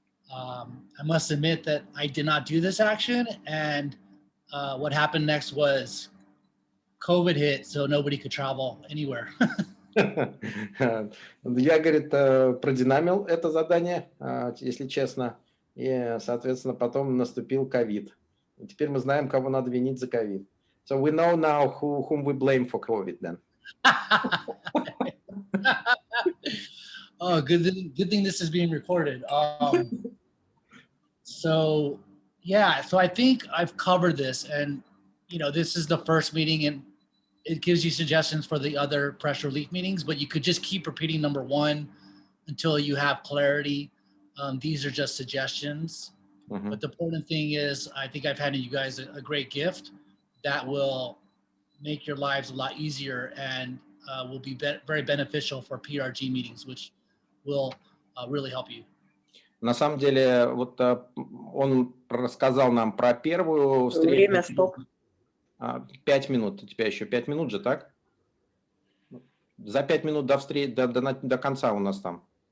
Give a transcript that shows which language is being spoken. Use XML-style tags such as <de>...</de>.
<en>I must admit that I did not do this action, and what happened next was COVID hit, so nobody could travel anywhere.</en> <ru>Я, говорит, продинамил это задание, если честно, и, соответственно, потом наступил ковид. Теперь мы знаем, кого надо винить за ковид.</ru> <en>So we know now whom we blame for COVID then. Oh, good thing this is being recorded. So yeah, so I think I've covered this, and you know, this is the first meeting, and it gives you suggestions for the other pressure relief meetings, but you could just keep repeating number 1 until you have clarity. These are just suggestions. But the important thing is, I think I've handed you guys a great gift that will make your lives a lot easier and will be very beneficial for PRG meetings, which will really help you.</en> <ru>На самом деле, вот он рассказал нам про первую встречу. Время, стоп. 5 минут. У тебя еще 5 минут же, так? За 5 минут до конца у нас там.</ru>